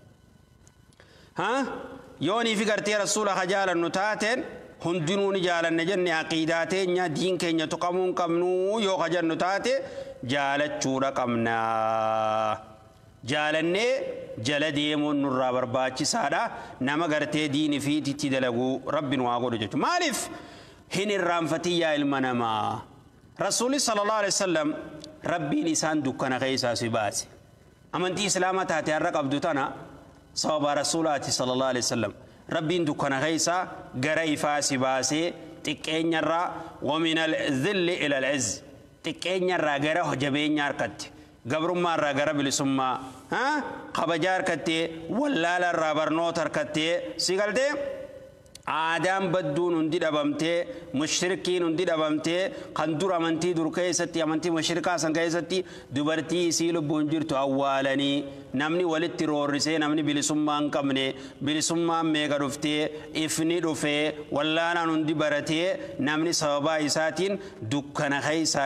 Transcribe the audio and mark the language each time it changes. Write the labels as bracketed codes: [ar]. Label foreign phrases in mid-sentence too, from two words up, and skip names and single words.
[om] yoonii fi gartee rasuula ka jaalannu taateen hundinuu ni jaalanne jenne aqiidaa teenya diin keenya tuqamuun qabnuu yoo ka jennu taate jaalachuudha qabna jaalannee jala deemuun nurraa barbaachisaadha nama gartee diini fiititti dalaguu rabbiin waa godhu jechuudha maaliif hin irraanfatin yaa ilma namaa rasuulli [ar] صلى الله عليه وسلم [om] rabbiin isaan dukkana keessaa si baase amantii islaamaa taate har'a qabdu tana sababa rasuulaati [ar] صلى الله عليه وسلم [om] rabbiin dukkana keessaa gara ifaa si baasee xiqqeenyarraa [ar] ومن الذل إلى العز [om] xiqqeenyarraa gara jabeenya harkatti gabrummaarraa gara bilisummaa qabaja harkattee wallaalarraa barnoota harkattee si galtee aadaan badduun hundi dhabamtee mushrikiin hundi dhabamtee kan dur amantii dur keessatti amantii mushrikaa san keessatti dubartii isii lubbuun jirtu awwaalanii namni walitti roorrisee namni bilisummaa hin qabne bilisummaan meeqa dhuftee ifni dhufee wallaalaan hundi baratee namni sababaa isaatiin dukkana keessaa